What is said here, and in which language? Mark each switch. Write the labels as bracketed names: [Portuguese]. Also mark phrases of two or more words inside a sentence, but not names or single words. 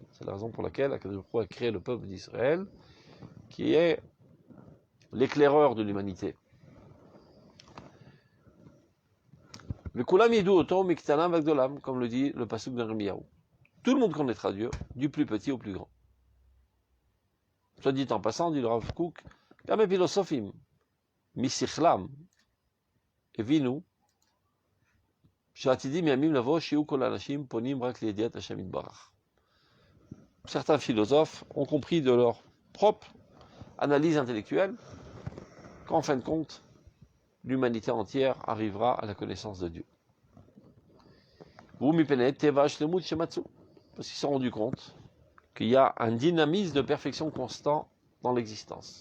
[French] C'est la raison pour laquelle [Hebrew] הקדוש ברוך הוא [French] a créé le peuple d'Israël, qui est l'éclaireur de l'humanité. Comme le dit le pasuk de Yirmiyahu. Tout le monde connaîtra Dieu, du plus petit au plus grand. Soit dit en passant, dit le Rav Kook, [Hebrew] גם הפילוסופים משכלם הבינו שעתידים ימים לבוא שיהיו כל האנשים פונים רק לידיעת השם יתברך. [French] Certains philosophes ont compris de leur propre analyse intellectuelle qu'en fin de compte, l'humanité entière arrivera à la connaissance de Dieu. Parce qu'ils se sont rendus compte qu'il y a un dynamisme de perfection constant dans l'existence.